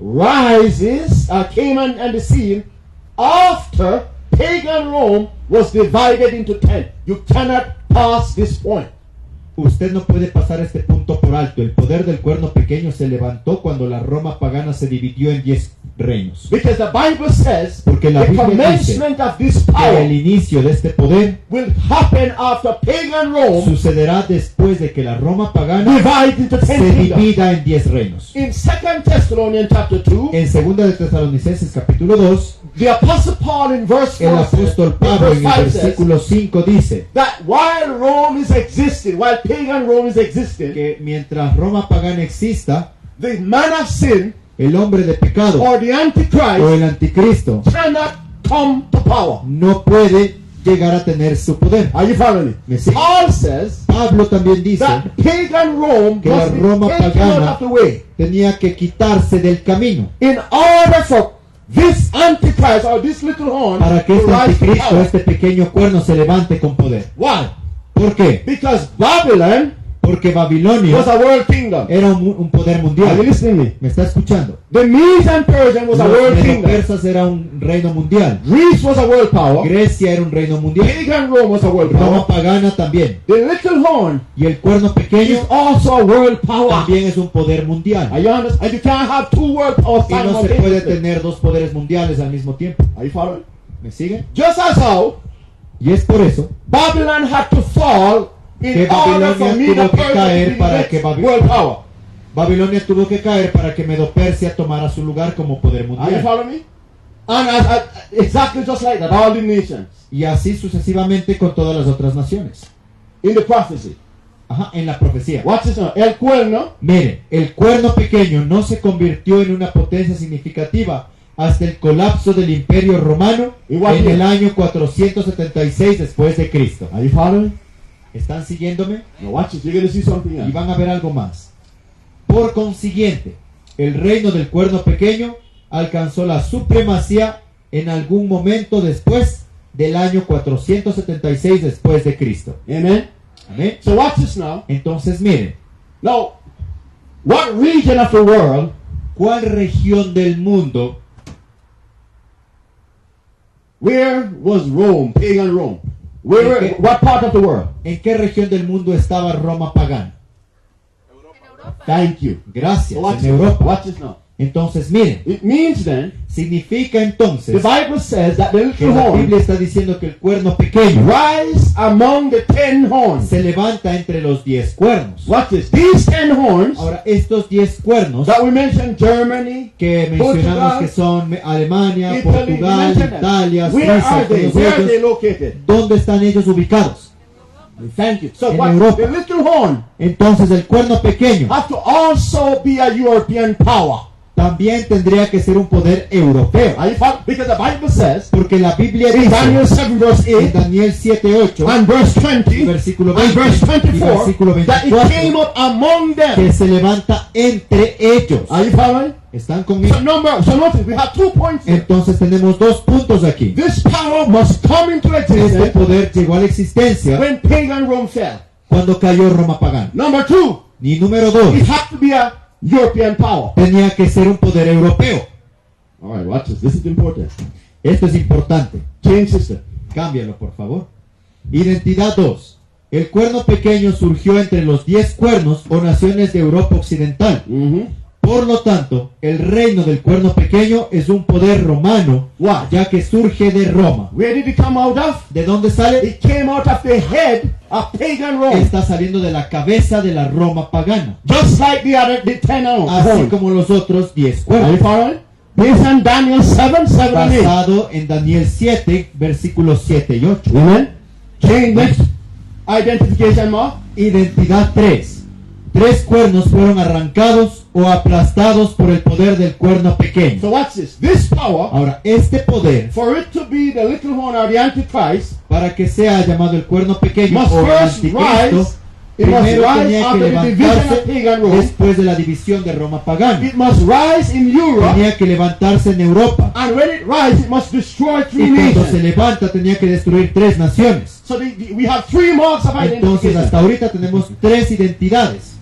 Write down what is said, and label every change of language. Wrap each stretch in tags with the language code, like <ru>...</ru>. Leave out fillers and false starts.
<en>rises, came on the scene after pagan Rome was divided into 10. You cannot pass this point.</en> <es>Usted no puede pasar este punto por alto. El poder del cuerno pequeño se levantó cuando la Roma pagana se dividió en 10 reinos.</es> <en>Because the Bible says</en> <es>Porque la</es> <en>the</en> <es>Biblia</es> <en>commencement of this</en> <es>Que el</es> <en>power</en> <es>inicio de este poder</es> <en>will happen after pagan Rome</en> <es>sucederá después de que la Roma pagana</es> <en>divides into 10</en> <es>se</es> <en>kingdoms.</en> <es>divida en 10 reinos.</es> <en>In 2 Thessalonians chapter 2,</en> <es>En 2 de Tesalonicenses capítulo 2,</es> <en>the Apostle Paul in verse</en> <es>el</es> <en>4 says,</en> <es>apóstol Pablo en el</es> <en>5 says</en> <es>versículo 5 dice</es> <en>that while Rome is existing, while pagan Rome is existing,</en> <es>que mientras Roma pagana exista,</es> <en>the man of sin</en> <es>el hombre de pecado</es> <en>or the</en> <es>o</es> <en>Antichrist</en> <es>el anticristo</es> <en>cannot come to power.</en> <es>no puede llegar a tener su poder.</es> <en>Are you following</en> <es>¿Me</es> <en>me?</en> <es>sigue?</es> <en>Paul says</en> <es>Pablo también dice</es> <en>that pagan Rome</en> <es>que la</es> <en>must be</en> <es>Roma</es> <en>taken</en> <es>pagana</es> <en>out of the way</en> <es>tenía que quitarse del camino</es> <en>in order for this Antichrist or this little horn</en> <es>para que</es> <en>to</en> <es>este</es> <en>rise to</en> <es>anticristo,</es> <en>power.</en> <es>este pequeño cuerno se levante con poder.</es> <en>Why?</en> <es>¿Por qué?</es> <en>Because Babylon</en> <es>Porque Babilonia</es> <en>was a world kingdom.</en> <es>era un poder</es> <en>Are you</en> <es>mundial.</es> <en>listening to me?</en> <es>¿Me está escuchando?</es> <en>The Medes and Persian was a</en> <es>Los</es> <en>world kingdom.</en> <es>medo-persas era un reino mundial.</es> <en>Greece was a world power.</en> <es>Grecia era un reino mundial.</es> <en>Pagan Rome was a world</en> <es>Roma</es> <en>power.</en> <es>pagana también.</es> <en>The little horn</en> <es>Y el cuerno</es> <en>is</en> <es>pequeño</es> <en>also a world power.</en> <es>también es un poder mundial.</es> <en>Are you understand? And you can't have two world powers</en> <es>Y no se puede</es> <en>simultaneously.</en> <es>tener dos poderes mundiales al mismo tiempo.</es> <en>Are you following?</en> <es>¿Me siguen?</es> <en>Just as how</en> <es>Y es por eso</es> <en>Babylon had to fall</en> <es>que</es> <en>in order for</en> <es>Babilonia</es> <en>me</en> <es>tuvo</es> <en>to</en> <es>que caer</es> <en>be</en> <es>para</es> <en>the</en> <es>que</es> <en>next world power.</en> <es>Babilonia tuvo que caer para que Medo-Persia tomara su lugar como poder</es> <en>Are you</en> <es>mundial.</es> <en>following me? And exactly just like that, all the nations</en> <es>Y así sucesivamente con todas las otras naciones.</es> <en>in the prophecy.</en> <es>Ajá, en la profecía.</es> <en>Watch this now.</en> <es>El cuerno Miren, el cuerno pequeño no se convirtió en una potencia significativa hasta el colapso del Imperio Romano Igual en que- el año 476 después de Cristo.</es> <en>Are you following?</en> <es>¿Están siguiéndome?</es> <en>Now watch this. You're going to see something</en> <es>Y</es> <en>else.</en> <es>van a ver algo más. Por consiguiente, el reino del cuerno pequeño alcanzó la supremacía en algún momento después del año 476 después de Cristo.</es> <en>Amen.</en> <es>Amén.</es> <en>So watch this now.</en> <es>Entonces miren,</es> <en>Now, what region of the world</en> <es>¿cuál región del mundo?</es> <en>Where was Rome, pagan Rome? Where, Okay. what part of the world?</en> <es>¿En qué región del mundo estaba Roma pagana?</es> <en>Thank you.</en> <es>Gracias,</es> <en>Watch</en> <es>en</es> <en>this.</en> <es>Europa.</es> <en>Watch this now.</en> <es>Entonces miren,</es> <en>It means then,</en> <es>significa</es> <en>the</en> <es>entonces</es> <en>Bible says that the</en> <es>que</es> <en>little</en> <es>la</es> <en>horn</en> <es>Biblia está diciendo que el cuerno pequeño</es> <en>rise among the 10 horns.</en> <es>se levanta entre los 10 cuernos.</es> <en>Watch this. These 10 horns</en> <es>Ahora, estos 10 cuernos</es> <en>that we mentioned, Germany,</en> <es>que mencionamos</es> <en>Portugal,</en> <es>que son Alemania,</es> <en>Italy, we</en> <es>Portugal,</es> <en>mentioned them.</en> <es>Italia,</es> <en>Where are</en> <es>Suiza,</es> <en>they?</en> <es>todos</es> <en>Where are they</en> <es>ellos,</es> <en>located?</en> <es>¿dónde están ellos ubicados?</es> <en>Thank you. So</en> <es>En</es> <en>what,</en> <es>Europa.</es> <en>the little horn</en> <es>Entonces el cuerno pequeño</es> <en>have to also be a European power.</en> <es>también tendría que ser un poder europeo.</es> <en>Are you following? Because the Bible says</en> <es>Porque la Biblia</es> <en>in Daniel</en> <es>dice</es> <en>7 verse</en> <es>en</es> <en>8</en> <es>Daniel 7:8</es> <en>and verse 20</en> <es>versículo</es> <en>and</en> <es>20</es> <en>verse</en> <es>y</es> <en>24</en> <es>versículo</es> <en>that it</en> <es>24</es> <en>came up among them.</en> <es>que se levanta entre ellos.</es> <en>Are you following?</en> <es>¿Están conmigo?</es> <en>So notice we have 2 points here.</en> <es>Entonces tenemos dos puntos aquí.</es> <en>This power must come into</en> <es>Este</es> <en>existence</en> <es>poder llegó a la existencia</es> <en>when pagan Rome fell.</en> <es>cuando cayó Roma pagana.</es> <en>Number 2,</en> <es>Y número 2,</es> <en>it had to be a European power.</en> <es>tenía que ser un poder europeo.</es> <en>All right, watch this. This is important.</en> <es>Esto es importante.</es> <en>Change system.</en> <es>Cámbialo, por favor. Identidad 2. El cuerno pequeño surgió entre los 10 cuernos o naciones de Europa Occidental. Por lo tanto, el reino del cuerno pequeño es un poder romano,</es> <en>Why?</en> <es>ya que surge de Roma.</es> <en>Where did it come out of?</en> <es>¿De dónde sale?</es> <en>It came out of the head of pagan Rome.</en> <es>Está saliendo de la cabeza de la Roma pagana,</es> <en>Just like the 10</en> <es>así</es> <en>horns.</en> <es>como los otros 10</es> <en>Are you</en> <es>cuernos.</es> <en>following? Based on Daniel 7, 7 and 8.</en> <es>Basado en Daniel 7, versículos 7 y 8.</es> <en>Amen. Change next. Identification mark.</en> <es>Identidad 3. 3 cuernos fueron arrancados o aplastados por el poder del cuerno pequeño.</es> <en>So watch this. This power,</en> <es>Ahora, este poder,</es> <en>for it to be the little horn or the Antichrist,</en> <es>para que sea llamado el cuerno pequeño</es> <en>must</en> <es>o el</es> <en>first</en> <es>anticristo,</es> <en>rise. It must</en> <es>primero</es> <en>rise</en> <es>tenía que</es> <en>after the division of</en> <es>levantarse</es> <en>pagan Rome.</en> <es>después de la división de Roma pagana.</es> <en>It must rise in Europe.</en> <es>Tenía que levantarse en Europa.</es> <en>And when it rises, it must destroy 3</en> <es>Y cuando se</es> <en>nations.</en> <es>levanta tenía que destruir 3 naciones.</es> <en>So we have 3 marks of</en> <es>Entonces</es> <en>identification.</en> <es>hasta ahorita tenemos 3 identidades.</es>